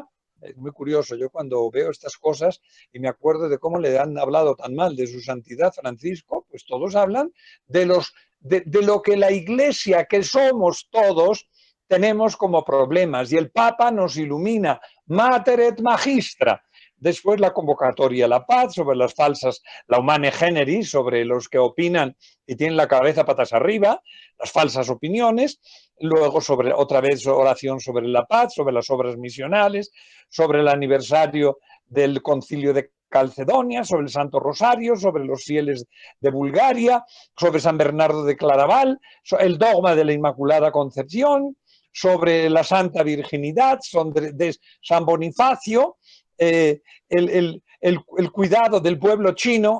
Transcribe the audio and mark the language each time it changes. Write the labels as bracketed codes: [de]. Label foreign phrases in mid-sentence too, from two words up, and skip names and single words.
[es] Es muy curioso, yo cuando veo estas cosas y me acuerdo de cómo le han hablado tan mal de su santidad Francisco, pues todos hablan de lo que la Iglesia, que somos todos, tenemos como problemas, y el Papa nos ilumina, Mater et Magistra. Después la convocatoria a la paz, sobre las falsas, la humane generis, sobre los que opinan y tienen la cabeza patas arriba, las falsas opiniones. Luego sobre otra vez oración sobre la paz, sobre las obras misionales, sobre el aniversario del Concilio de Calcedonia, sobre el Santo Rosario, sobre los fieles de Bulgaria, sobre San Bernardo de Claraval, el dogma de la Inmaculada Concepción, sobre la Santa Virginidad, de San Bonifacio, el cuidado del pueblo chino.